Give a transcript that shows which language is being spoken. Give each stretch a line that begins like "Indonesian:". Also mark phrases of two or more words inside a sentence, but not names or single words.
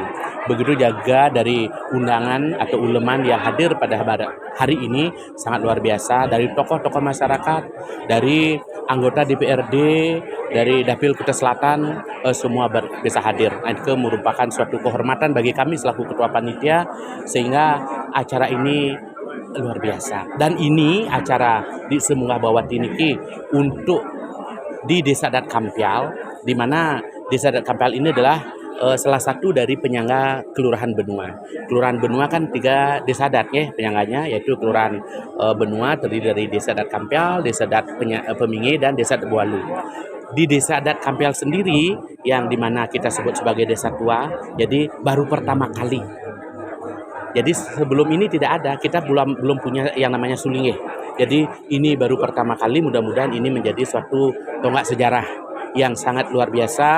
Indonesian: Begitu juga dari undangan atau uleman yang hadir pada hari ini sangat luar biasa, dari tokoh-tokoh masyarakat, dari anggota DPRD, dari Dapil Kuta Selatan, semua bisa hadir. Itu merupakan suatu kehormatan bagi kami selaku ketua panitia, sehingga acara ini luar biasa. Dan ini acara Diksa Munggah Bawati niki untuk di Desa Adat Kampial, di mana Desa Adat Kampial ini adalah salah satu dari penyangga Kelurahan Benua. Kelurahan Benua kan 3 desa adat ya penyangganya, yaitu Kelurahan Benua terdiri dari Desa Adat Kampial, Desa Adat Pemingi, dan Desa Adat Bualu. Di Desa Adat Kampial sendiri yang dimana kita sebut sebagai desa tua, jadi baru pertama kali. Jadi sebelum ini tidak ada, kita belum punya yang namanya sulinggi. Jadi ini baru pertama kali, mudah-mudahan ini menjadi suatu tonggak sejarah yang sangat luar biasa.